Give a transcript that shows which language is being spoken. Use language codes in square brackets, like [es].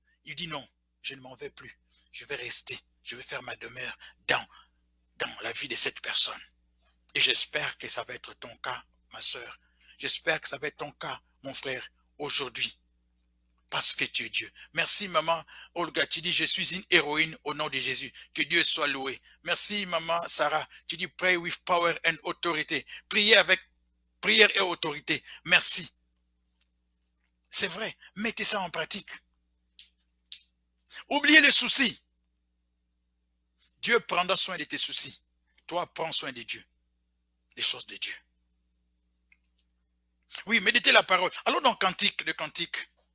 [fr] Il dit non, je ne m'en vais plus. Je vais rester, je vais faire ma demeure dans la vie de cette personne. Et j'espère que ça va être ton cas, ma soeur. J'espère que ça va être ton cas, mon frère, aujourd'hui. Parce que tu es Dieu. Merci, maman Olga. Tu dis, je suis une héroïne au nom de Jésus. Que Dieu soit loué. Merci, maman Sarah. Tu dis, [en] pray with power and authority. [fr] Priez avec prière et autorité. Merci. C'est vrai. Mettez ça en pratique. Oubliez les soucis. Dieu prendra soin de tes soucis. Toi, prends soin de Dieu. Des choses de Dieu. Oui, méditez la parole. Allons dans Cantique, le Cantique.